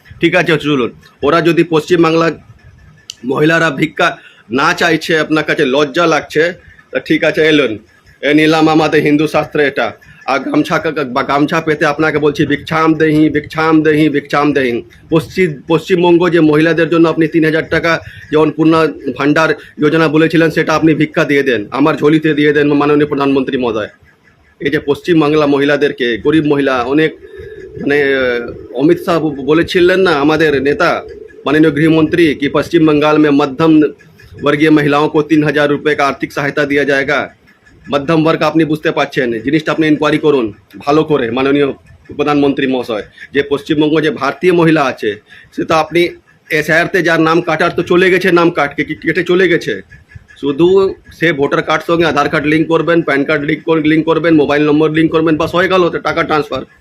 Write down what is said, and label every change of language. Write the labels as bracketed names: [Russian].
[Bangla] ঠিক আছে চলুন, ওরা যদি পশ্চিমবাংলার মহিলারা ভিক্ষা না চাইছে, আপনার কাছে লজ্জা লাগছে, তা ঠিক আছে এলেন, এ নিলাম আমাদের হিন্দু শাস্ত্রে এটা। আর গামছা পেতে আপনাকে বলছি ভিক্ষাম দেহি, ভিক্ষাম দেহি, ভিক্ষাম দেহি। পশ্চিমবঙ্গ যে মহিলাদের জন্য আপনি 3000 টাকা যেমন পূর্ণ ভান্ডার যোজনা বলেছিলেন, সেটা আপনি ভিক্ষা দিয়ে দেন, আমার ঝোলিতে দিয়ে দেন মাননীয় প্রধানমন্ত্রী মহোদয়। এই যে পশ্চিমবাংলা মহিলাদেরকে, গরিব মহিলা অনেক, মানে অমিত শাহ বলেছিলেন না আমাদের নেতা [Hindi] माननीय गृहमंत्री कि पश्चिम बंगाल में मध्यम वर्गीय महिलाओं को 3000 रुपये का आर्थिक सहायता दिया जाएगा। [Bangla] मध्यम वर्ग আপনি বুঝতে পারছেন, জিনিসটা আপনি ইনকোয়ারি করুন ভালো করে মাননীয় প্রধানমন্ত্রী মহাশয়। যে পশ্চিমবঙ্গ যে ভারতীয় মহিলা আছে, সে তো আপনি এসআইআরতে যার নাম কাটার তো চলে গেছে, নাম কেটে চলে গেছে, শুধু সে ভোটার কার্ড সঙ্গে আধার কার্ড লিঙ্ক করবেন, প্যান কার্ড লিঙ্ক করবেন, মোবাইল নম্বর লিঙ্ক করবেন, বাস হয়ে গেল টাকা ট্রান্সফার।